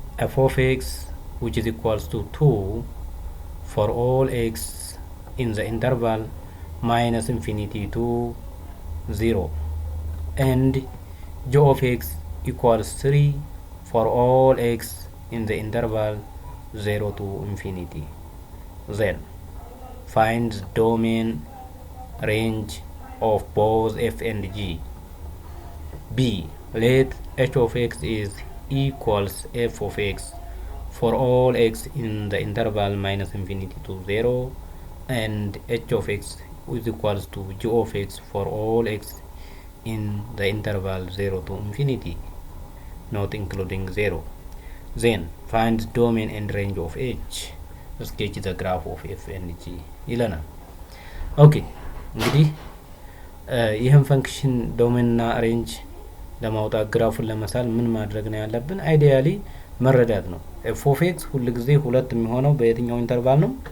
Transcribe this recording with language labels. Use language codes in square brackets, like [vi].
[en] f of x which is equals to 2 for all x in the interval minus infinity to 0 and g of x equals 3 for all x in the interval 0 to infinity. Then find the domain range of both f and g. B. Let h of x is equals f of x for all x in the interval minus infinity to 0 and h of x is equals to g of x for all x in the interval 0 to infinity, not including 0. Then find the domain and range of h. Sketch the graph of f and g [am] ይለናል። ኦኬ እንግዲህ ይህን ፈንክሽን ዶሜን እና ሬንጅ ለማውጣት ግራፉን ለመሳል ምን ማድረግ ነው ያለብን? አይዲያሊ መረዳት ነው። ኤፍ ኦፍ ኤክስ ሁሉ ጊዜ ሁለት የሚሆነው በየትኛው ኢንተርቫል ነው?